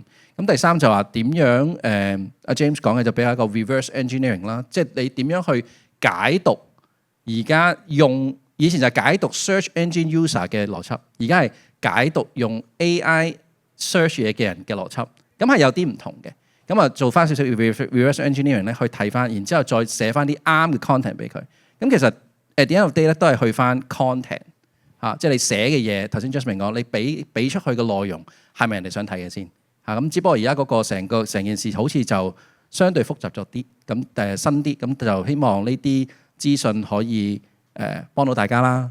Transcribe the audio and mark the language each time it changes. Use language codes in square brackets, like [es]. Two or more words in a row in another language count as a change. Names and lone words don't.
[yue] 咁第三就話點樣阿 James 講嘅就比較一個 [en] reverse engineering [yue] 啦，即係你點樣去解讀而家用以前就係解讀 [en] search engine user [yue] 嘅邏輯，而家係解讀用 [en] AI search [yue] 嘢嘅人嘅邏輯，咁係有啲唔同嘅。咁啊做翻少少 [en] reverse engineering [yue] 咧，去睇翻，然之後再寫翻啲啱嘅 content 俾佢。咁其實 [en] at the end of day [yue] 咧，都係去翻 content 嚇，即係你寫嘅嘢。頭先 Jasmine 講，你俾出去嘅內容係咪人哋想睇嘅先嚇？咁只不過而家嗰個成件事好似就相對複雜咗啲，咁新啲，咁就希望呢啲資訊可以幫到大家啦。